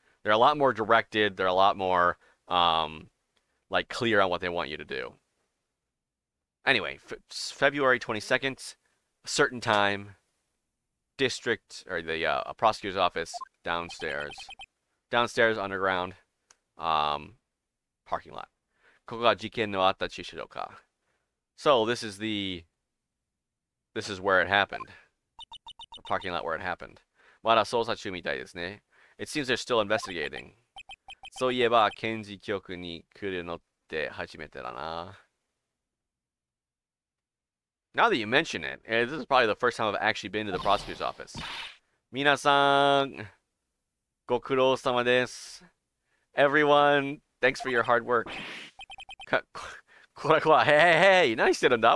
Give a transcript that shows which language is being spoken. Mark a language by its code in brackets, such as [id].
[en] They're a lot more directed. They're a lot more like clear on what they want you to do. Anyway, February 22nd, a certain time, district or the prosecutor's office downstairs underground parking lot. [ja] ここが事件のあった駐車場か. [en] So this is where it happened. The parking lot where it happened. [ja] まだ捜査中みたいですね. [en] It seems they're still investigating. [ja] そういえば、検事局に来るのって初めてだな. [en] Now that you mention it, this is probably the first time I've actually been to the prosecutor's office. [ja] 皆さん、ご苦労様です. [en] Everyone, thanks for your hard work. [ja] こらこら、hey, 何してるんだ?